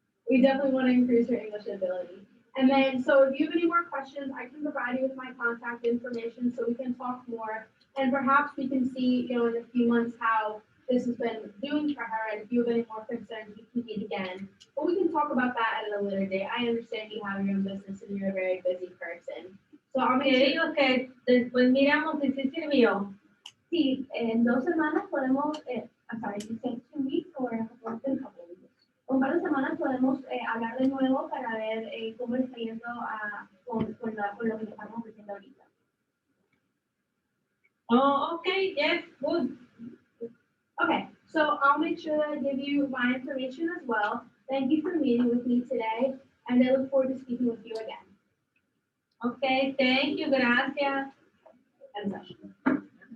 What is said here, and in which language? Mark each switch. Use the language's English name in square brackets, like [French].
[English] We definitely want to increase her English ability. And then, so if you have any more questions, I can provide you with my contact information so we can talk more. And perhaps we can see, in a few months how this has been doing for her. And if you have any more concerns, we can meet again. But we can talk about that at a later date. I understand you have your own business and you're a very busy person. So I'll make sure. [Spanish] Okay, después miramos si sí sirvió. Sí, en 2 semanas podemos, [English] I'm sorry, you said 2 weeks or a couple of weeks. [Spanish] Un par de semanas podemos hablar de nuevo para ver cómo le está yendo con lo que le estamos ofreciendo ahorita. [English] Oh, okay, yes, good. Okay, so I'll make sure that I give you my information as well. Thank you for meeting with me today, and I look forward to speaking with you again. Okay, thank you, gracias. End session.